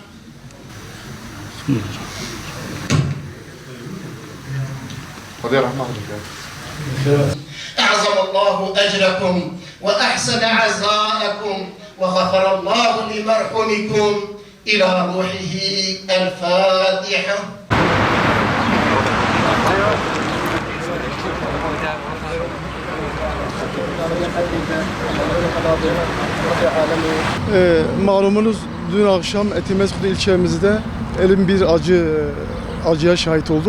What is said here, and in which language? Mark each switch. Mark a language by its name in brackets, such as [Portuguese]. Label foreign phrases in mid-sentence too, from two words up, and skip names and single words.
[Arabic] أعظم الله أجركم وأحسن عزاءكم وغفر الله لمرحومكم إلى روحه الفاتحة. [Turkish] Malumunuz dün akşam Etimesgut ilçemizde elin bir acıya şahit olduk.